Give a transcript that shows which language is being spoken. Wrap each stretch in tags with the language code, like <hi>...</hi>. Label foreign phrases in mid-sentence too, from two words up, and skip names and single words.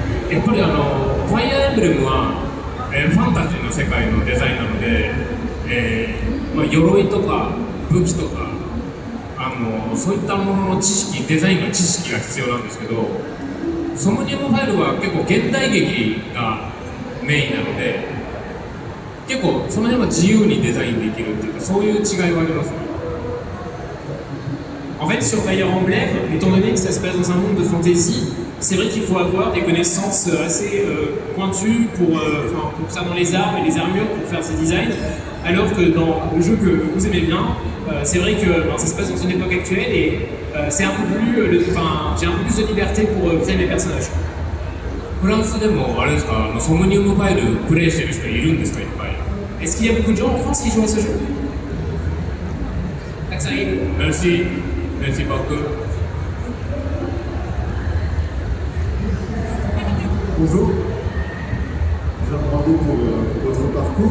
<ja>やっぱりファイアーエンブレムは、ファンタジーの世界のデザインなので、鎧とか武器とかそういったものの知識、デザインの知識が必要なんですけど、ソムニウムファイルは結構現代劇がメインなので、結構その辺は自由にデザインできるっていうか、そういう違いはありますね。</ja> <fr>En fait, sur Fire Emblem, étant donné que ça se passe dans un monde de fantasy, c'est vrai qu'il faut avoir des connaissances assez pointues pour ça dans les armes et les armures pour faire ces designs. Alors que dans le jeu que vous aimez bien, c'est vrai que ça se passe dans une époque actuelle et c'est un peu plus, j'ai un peu plus de liberté pour créer mes personnages.</fr> <ja>フランスでもあれですか、ソムニウムファイルプレイしてる人いるんですか、いっぱい。</ja> <fr>Est-ce qu'il y a beaucoup de gens en France qui jouent à ce jeu? Merci, merci beaucoup. Bonjour, j'ai demandé pour votre parcours.</fr>